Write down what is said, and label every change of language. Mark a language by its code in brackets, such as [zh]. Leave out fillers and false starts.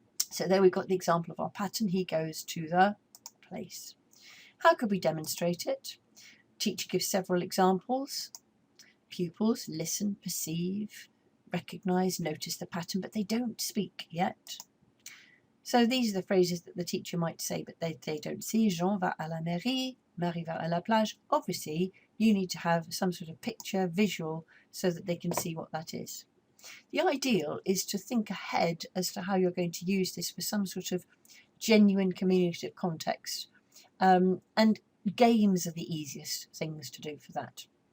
[en] So there we've got the example of our pattern. He goes to the place. How could we demonstrate it? Teacher gives several examples. Pupils listen, perceive, recognise, notice the pattern, but they don't speak yet. So these are the phrases that the teacher might say, but they don't see. [fr] Jean va à la mairie, Marie va à la plage. [en] Obviously, you need to have some sort of picture, visual, so that they can see what that is. The ideal is to think ahead as to how you're going to use this for some sort of genuine communicative context. And games are the easiest things to do for that.